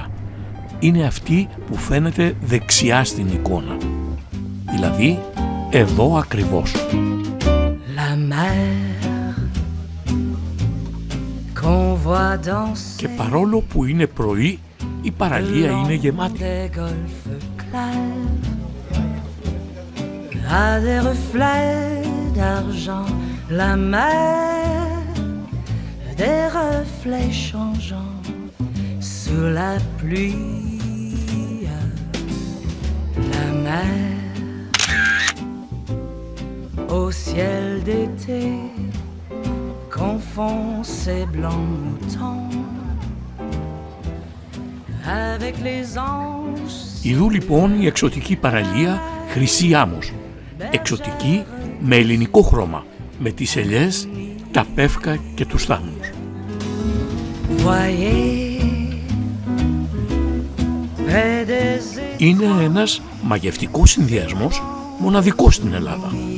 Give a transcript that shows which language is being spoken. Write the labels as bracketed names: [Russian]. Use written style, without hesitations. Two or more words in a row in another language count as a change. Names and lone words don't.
[Greek] Είναι αυτή που φαίνεται δεξιά στην εικόνα. Δηλαδή, εδώ ακριβώς. Και παρόλο που είναι πρωί, η παραλία είναι γεμάτη. [French] Des reflets changeants sous la pluie, la mer au ciel d'été confond ses blancs moutons avec les anges. [Greek] Ιδού λοιπόν η εξωτική παραλία Χρυσή Άμμος, εξωτική με ελληνικό χρώμα, με τις ελιές, τα πεύκα και τους θάμνους. Είναι ένας μαγευτικός συνδυασμός μοναδικός στην Ελλάδα.